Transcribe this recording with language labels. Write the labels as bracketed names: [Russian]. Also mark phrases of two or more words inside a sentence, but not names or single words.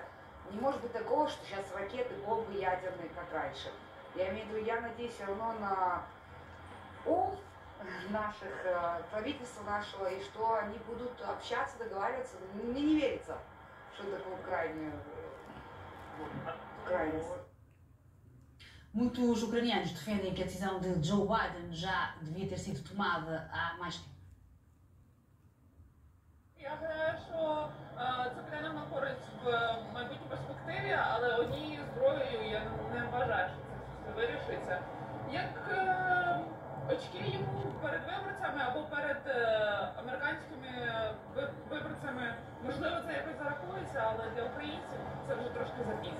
[Russian] Не может быть такого, что сейчас ракеты, бомбы ядерные, как раньше. Я имею в виду, я надеюсь все равно на ум наших, правительства нашего, и что они будут общаться, договариваться. Мне не верится, что такое крайность. [Portuguese] Muitos ucranianos defendem que a decisão de Joe Biden já devia ter sido tomada há mais tempo. [Ukrainian] Я гадаю, що це піде нам на користь в майбутній перспективі, але однією зброєю я не вважаю, що це все вирішиться. Як очки йому перед виборцями або перед американськими виборцями, можливо, це якось зарахується, але для українців це вже трошки запізно.